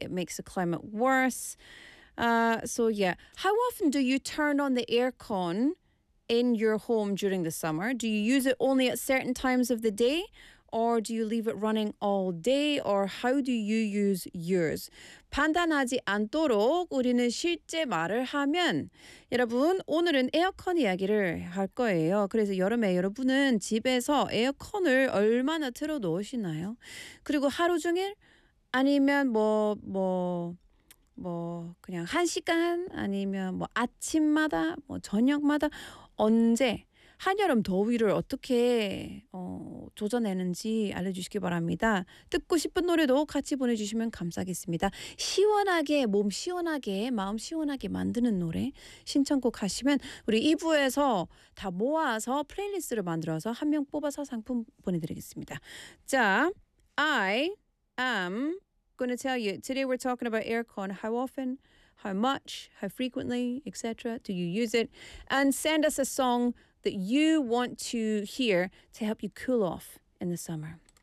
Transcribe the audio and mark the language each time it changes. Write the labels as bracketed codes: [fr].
[en] It makes the climate worse. How often do you turn on the aircon in your home during the summer? Do you use it only at certain times of the day, or do you leave it running all day, or how do you use yours? [ko] 판단하지 않도록 우리는 실제 말을 하면 여러분 오늘은 에어컨 이야기를 할 거예요. 그래서 여름에 여러분은 집에서 에어컨을 얼마나 틀어 놓으시나요? 그리고 하루 종일 아니면 그냥 한 시간 아니면 뭐 아침마다 뭐 저녁마다 언제 한여름 더위를 어떻게 조져내는지 알려주시기 바랍니다. 듣고 싶은 노래도 같이 보내주시면 감사하겠습니다. 시원하게 몸 시원하게 마음 시원하게 만드는 노래 신청곡 하시면 우리 2부에서 다 모아서 플레이리스트를 만들어서 한 명 뽑아서 상품 보내드리겠습니다. [en] 자, I am going to tell you, today we're talking about aircon, how often, how much, how frequently, etc. Do you use it? And send us a song that you want to hear to help you cool off in the summer.